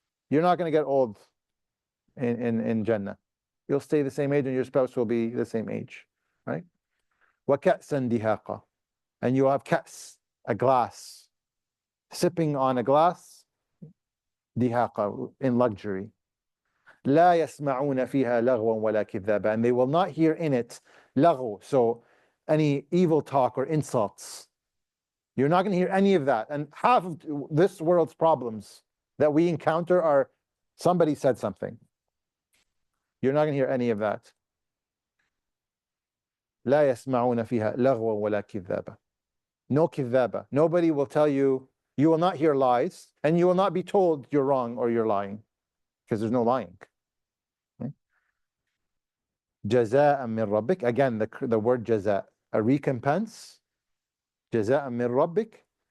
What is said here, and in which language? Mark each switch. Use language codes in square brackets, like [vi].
[en] You're not going to get old in Jannah. You'll stay the same age and your spouse will be the same age, right? [ar] Wa ka'san dihaqa. [en] And you have ka's, a glass. Sipping on a glass, dihaqa, in luxury. [ar] لا يسمعون فيها لغوا ولا كذابا. [en] And they will not hear in it laghu, so any evil talk or insults. You're not going to hear any of that. And half of this world's problems that we encounter are somebody said something. You're not going to hear any of that. [ar] لا يسمعون فيها لغوا ولا كذابا. [en] No كذابة. Nobody will tell you, you will not hear lies, and you will not be told you're wrong or you're lying, because there's no lying. [ar] جزاء من ربك. [en] Again, the word jaza, a recompense. [ar] جزاء من ربك.